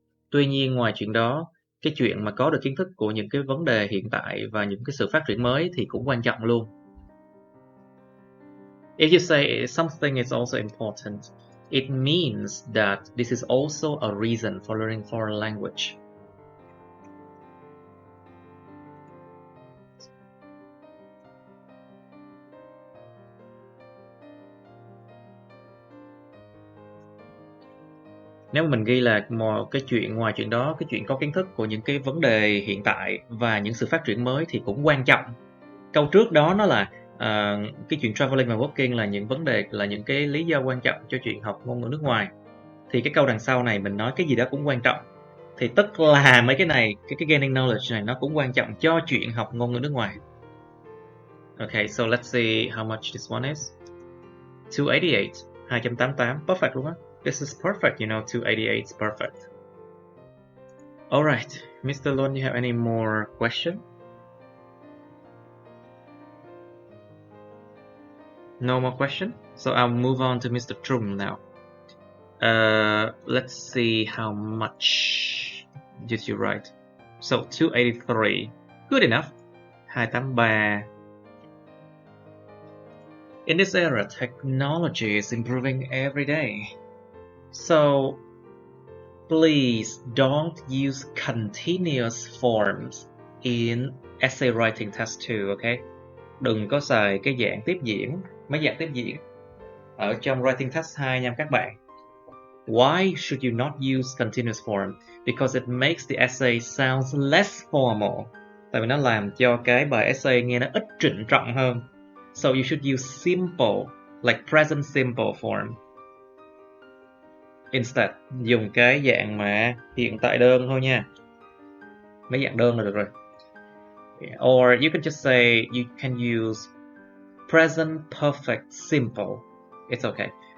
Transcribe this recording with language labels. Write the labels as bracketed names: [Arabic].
[Vietnamese] Tuy nhiên ngoài chuyện đó, cái chuyện mà có được kiến thức của những cái vấn đề hiện tại và những cái sự phát triển mới thì cũng quan trọng luôn. [English] If you say something is also important, it means that this is also a reason for learning foreign language. [Vietnamese] Nếu mà mình ghi là một cái chuyện, ngoài chuyện đó, cái chuyện có kiến thức của những cái vấn đề hiện tại và những sự phát triển mới thì cũng quan trọng. Câu trước đó nó là cái chuyện traveling và working là những vấn đề, là những cái lý do quan trọng cho chuyện học ngôn ngữ nước ngoài. Thì cái câu đằng sau này mình nói cái gì đó cũng quan trọng. Thì tức là mấy cái này, cái gaining knowledge này nó cũng quan trọng cho chuyện học ngôn ngữ nước ngoài. [English] Okay, so let's see how much this one is. 288, 288, perfect [Vietnamese] luôn á. [English] This is perfect, you know, 288 is perfect. Alright, Mr. Luân, you have any more question? No more question? So I'll move on to Mr. Trung now. Let's see how much did you write. So 283, good enough. 283. In this era, technology is improving every day. So please don't use continuous forms in essay writing test 2, okay? [Vietnamese] Đừng có xài cái dạng tiếp diễn, mấy dạng tiếp diễn ở trong writing test 2 nha các bạn. [English] Why should you not use continuous form? Because it makes the essay sounds less formal. [Vietnamese] Tại vì nó làm cho cái bài essay nghe nó ít trịnh trọng hơn. [English] So you should use simple, like present simple form. [Vietnamese] Instead, dùng cái dạng mà hiện tại đơn thôi nha. Mấy dạng đơn là được rồi. [English] Or you can just say you can use present perfect simple. It's okay.